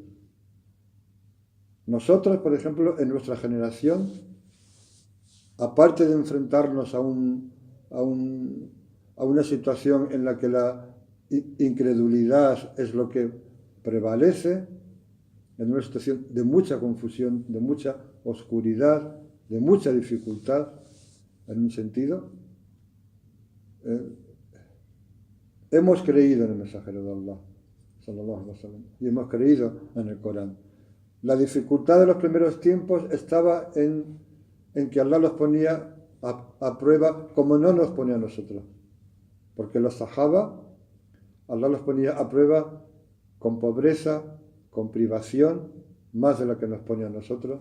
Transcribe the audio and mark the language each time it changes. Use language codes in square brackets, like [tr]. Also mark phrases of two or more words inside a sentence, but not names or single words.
[es] Nosotros, por ejemplo, en nuestra generación, aparte de enfrentarnos a una situación en la que la incredulidad es lo que prevalece, en una situación de mucha confusión, de mucha oscuridad, de mucha dificultad, en un sentido, hemos creído en el mensajero de Allah, [ar] صلى الله عليه وسلم, [es] y hemos creído en el Corán. La dificultad de los primeros tiempos estaba en que Allah los ponía a prueba como no nos pone a nosotros. Porque los sahaba, Allah los ponía a prueba con pobreza, con privación, más de la que nos pone a nosotros.